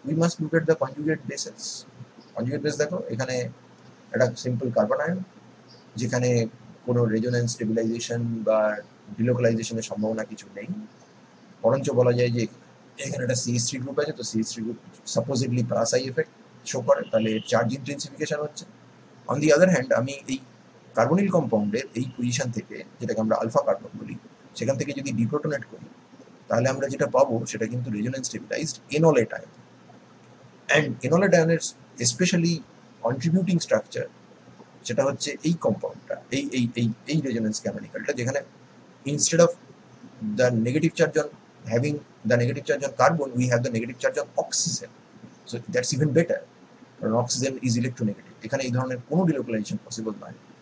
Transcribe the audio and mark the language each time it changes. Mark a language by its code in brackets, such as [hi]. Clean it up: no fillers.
[en] We must look at the conjugate bases. [bn] Conjugate base দেখো, এখানে একটা সিম্পল কার্বন আয়ন, যেখানে কোনো রেজোনেন্স স্টেবিলাইজেশন বা ডিলোকালাইজেশনের সম্ভাবনা কিছু নেই, বরঞ্চ বলা যায় যে এখানে একটা CH3 গ্রুপ আছে, তো CH3 group সাপোজিটলি plus I effect show করে, তাহলে চার্জ ইন্টেন্সিফিকেশন হচ্ছে। অন দি আদার হ্যান্ড, আমি এই কার্বনিল কম্পাউন্ডের এই পজিশন থেকে, যেটাকে আমরা আলফা কার্বন বলি, সেখান থেকে যদি ডিপ্রোটনেট করি, তাহলে আমরা যেটা পাবো সেটা কিন্তু রেজোনেন্স স্টেবিলাইজড এনোলেট আয়ন। অ্যান্ড এনোলেট আয়নের স্পেশালি কন্ট্রিবিউটিং স্ট্রাকচার সেটা হচ্ছে এই কম্পাউন্ডটা, এই রেজোনেন্স কেমিক্যালটা, যেখানে [en] instead of the negative charge on having the negative charge on carbon, we have the negative charge on oxygen. So that's even better, [bn] কারণ oxygen is electronegative. এখানে এই ধরনের কোনো ডিলোকালাইজেশন পসিবল নয়।